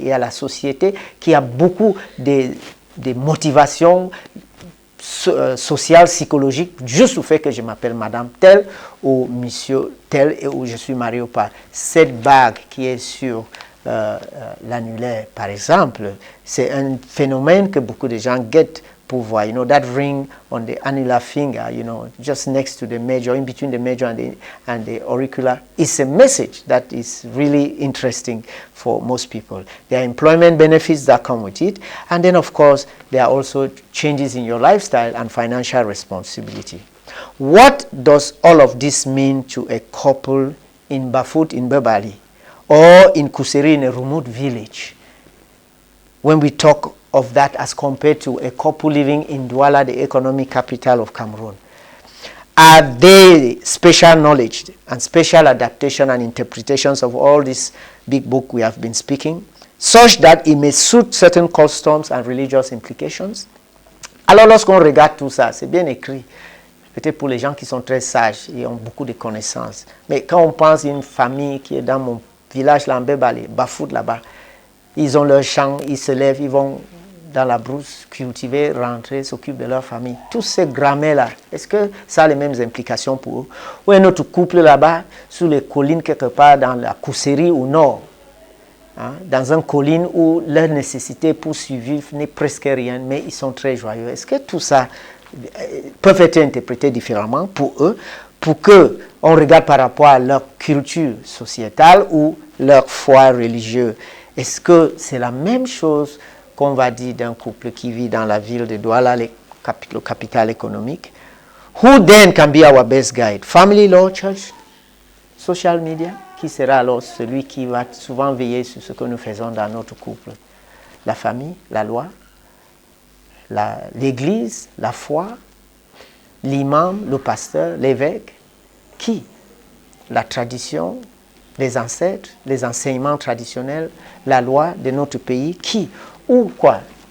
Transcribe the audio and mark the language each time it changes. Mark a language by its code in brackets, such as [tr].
[fr] Il y a la société qui a beaucoup de motivations sociales, psychologiques, juste au fait que je m'appelle madame telle ou monsieur tel et où je suis marié ou pas. Cette bague qui est sur l'annulaire, par exemple. C'est un phénomène que beaucoup de gens guettent pour voir. [en] You know, that ring on the annular finger, you know, just next to the major, in between the major and the auricular, is a message that is really interesting for most people. There are employment benefits that come with it, and then of course there are also changes in your lifestyle and financial responsibility. What does all of this mean to a couple in Bafut in Bebali or in Kuseri in a remote village when we talk of that as compared to a couple living in Douala, the economic capital of Cameroon? Are they special knowledge and special adaptation and interpretations of all this big book we have been speaking, such that it may suit certain customs and religious implications? [fr] Alors lorsqu'on regarde tout ça, c'est bien écrit, peut-être pour les gens qui sont très sages et ont beaucoup de connaissances. Mais quand on pense à une famille qui est dans mon village là, en Bebali, Bafout là-bas, ils ont leur champ, ils se lèvent, ils vont dans la brousse, cultiver, rentrer, s'occupent de leur famille. Tous ces grammaires-là, est-ce que ça a les mêmes implications pour eux? Ou un autre couple là-bas, sous les collines quelque part dans la Koussérie au nord, hein, dans une colline où leur nécessité pour survivre n'est presque rien, mais ils sont très joyeux. Est-ce que tout ça peut être interprété différemment pour eux, pour qu'on regarde par rapport à leur culture sociétale ou leur foi religieuse? Est-ce que c'est la même chose qu'on va dire d'un couple qui vit dans la ville de Douala, le capital économique? [en] Who then can be our best guide? Family law, church, social media? [fr] Qui sera alors celui qui va souvent veiller sur ce que nous faisons dans notre couple? La famille, la loi, l'église, la foi, l'imam, le pasteur, l'évêque? Qui? La tradition, les ancêtres, les enseignements traditionnels, la loi de notre pays? Qui? Ou quoi?